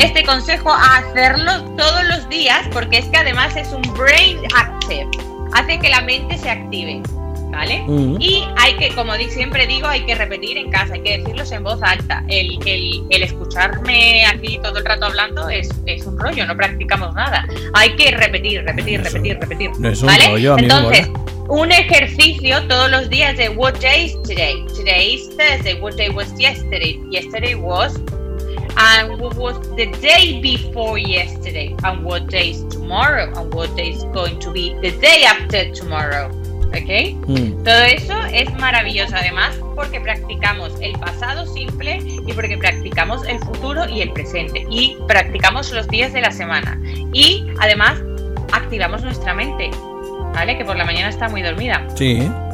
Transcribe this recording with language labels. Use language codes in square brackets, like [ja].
[es] Este consejo a hacerlo todos los días, porque es que además es un brain active. Hace que la mente se active. ¿Vale? Uh-huh. Y hay que, como siempre digo, hay que repetir en casa, hay que decirlos en voz alta. El escucharme aquí todo el rato hablando es un rollo, no practicamos nada. Hay que repetir. No es un ¿vale? rollo, a mí entonces, un ejercicio todos los días de [en] what day is today? Today is Thursday, what day was yesterday? Yesterday was and what was the day before yesterday, and what day is tomorrow, and what day is going to be the day after tomorrow. Okay. [es] Todo eso es maravilloso, además, porque practicamos el pasado simple y porque practicamos el futuro y el presente y practicamos los días de la semana y además activamos nuestra mente, ¿vale? Que por la mañana está muy dormida. Sí.